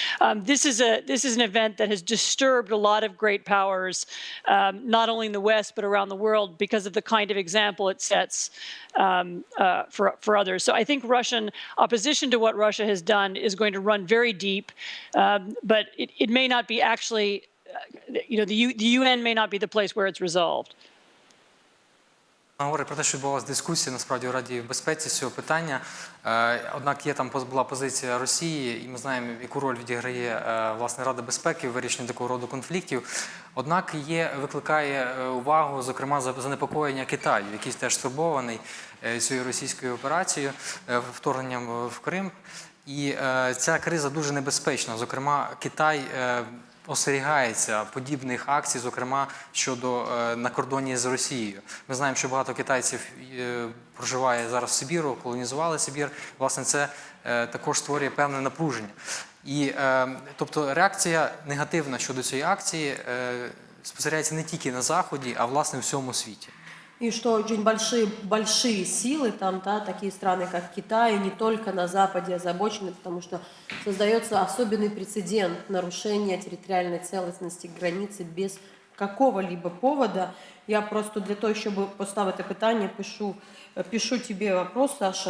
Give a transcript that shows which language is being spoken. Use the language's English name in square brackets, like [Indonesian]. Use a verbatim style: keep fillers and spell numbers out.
[English] Um, this is a this is an event that has disturbed a lot of great powers, um, not only in the West but around the world because of the kind of example it sets um, uh, for for others. So I think Russian opposition to what Russia has done is going to run very deep, um, but it, it may not be actually you know, the, U- the U N may not be the place where it's resolved. [Ukrainian] Вона говорить про те, що відбувалася дискусія насправді у Раді безпеці з цього питання. Е, Однак є там поз- була позиція Росії, і ми знаємо, яку роль відіграє е, власне Рада безпеки в вирішенні такого роду конфліктів. Однак є викликає е, увагу, зокрема, за- занепокоєння Китаю, який теж стурбований е, цією російською операцією, е, вторгненням е, в Крим. І е, ця криза дуже небезпечна. Зокрема, Китай е, остерігається подібних акцій, зокрема щодо е, на кордоні з Росією. Ми знаємо, що багато китайців е, проживає зараз в Сибіру, колонізували Сибір. Власне, це е, також створює певне напруження. І е, тобто реакція негативна щодо цієї акції е, спостерігається не тільки на Заході, а власне в всьому світі. [Russian] И что очень большие, большие силы там, да, такие страны, как Китай, не только на Западе озабочены, потому что создается особенный прецедент нарушения территориальной целостности границы без какого-либо повода. Я просто для того, чтобы [Ukrainian] поставити питання, [Russian] пишу, э, пишу тебе вопрос, Саша.